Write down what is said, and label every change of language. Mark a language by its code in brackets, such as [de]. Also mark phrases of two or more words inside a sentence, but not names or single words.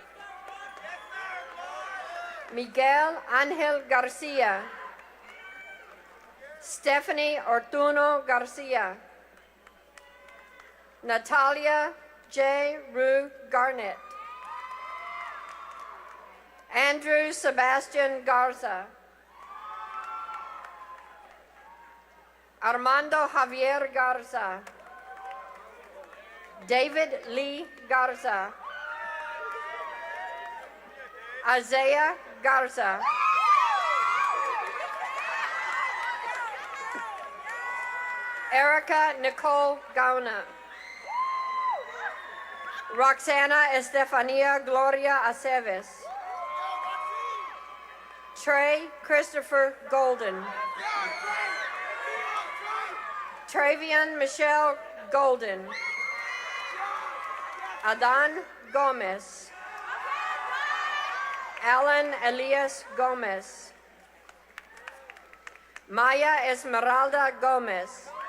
[en] Miguel Angel Garcia. Stephanie Ortuno Garcia. Natalia J. Rue Garnett. Andrew Sebastian Garza. Armando Javier Garza. David Lee Garza. Isaiah Garza. Erica Nicole Gauna. Roxana Estefania Gloria Aceves. Trey Christopher Golden. Travian Michelle Golden. Adan Gomez. Alan Elias Gomez. Maya Esmeralda Gomez.